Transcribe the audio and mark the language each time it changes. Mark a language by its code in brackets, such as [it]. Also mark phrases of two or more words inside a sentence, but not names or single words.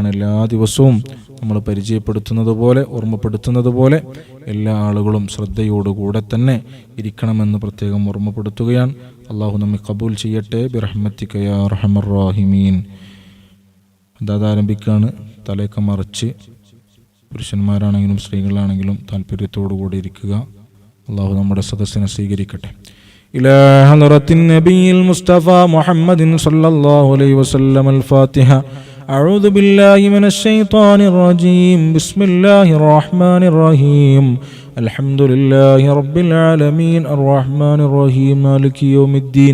[ml] എല്ലാ ദിവസവും നമ്മൾ പരിചയപ്പെടുത്തുന്നത് പോലെ, ഓർമ്മപ്പെടുത്തുന്നത് പോലെ എല്ലാ ആളുകളും ശ്രദ്ധയോടുകൂടെ തന്നെ ഇരിക്കണമെന്ന് പ്രത്യേകം ഓർമ്മപ്പെടുത്തുകയാണ്. അള്ളാഹു നമ്മെ കബൂൽ ചെയ്യട്ടെ. [ar] برحمتك يا أرحم الراحمين. [ml] ഹദ്ദാദ് ആരംഭിക്കുകയാണ്. തലയൊക്കെ മറച്ച്, പുരുഷന്മാരാണെങ്കിലും സ്ത്രീകളാണെങ്കിലും താല്പര്യത്തോടുകൂടി ഇരിക്കുക. അള്ളാഹു നമ്മുടെ സദസ്സിനെ സ്വീകരിക്കട്ടെ. [ar] إلى حضرة النبي المصطفى محمد صلى الله عليه وسلم الفاتحة. أعوذ بالله من الشيطان الرجيم. بسم الله الرحمن الرحيم. الحمد لله رب العالمين الرحمن الرحيم مالك يوم الدين.